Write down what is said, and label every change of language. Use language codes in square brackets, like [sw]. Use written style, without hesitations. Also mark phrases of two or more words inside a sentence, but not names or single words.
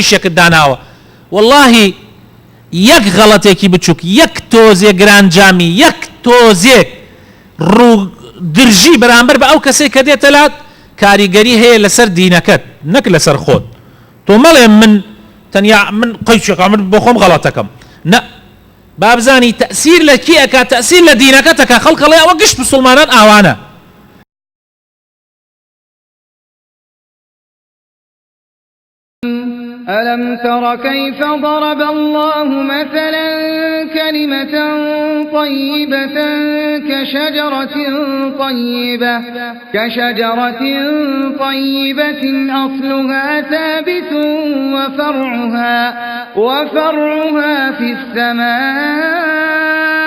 [ckb] ڕیشێکت داناوە واللهی یەک غەڵەتێکی بچووک یەک تۆزێ گرانجامی یەک تۆزێک ڕوو درژی بەرامبەر بە ئەو کەسێک کە دێتە لات کاریگەری هەیە لەسەر دینەکەت نەک لەسەر خۆت تۆ مەڵێ من تەنیا من قەیچێکا من بۆ خۆم غەڵەتەکەم نا بابزانی تأثیر لە کی ئەکا تأثیر لە دینەکەتەکە خەڵکەڵێ ئەوە گشت مسلمانان ئاوانە [ar] ألم تر كيف ضرب الله مثلا كلمة طيبة كشجرة طيبة أصلها ثابت وفرعها في السماء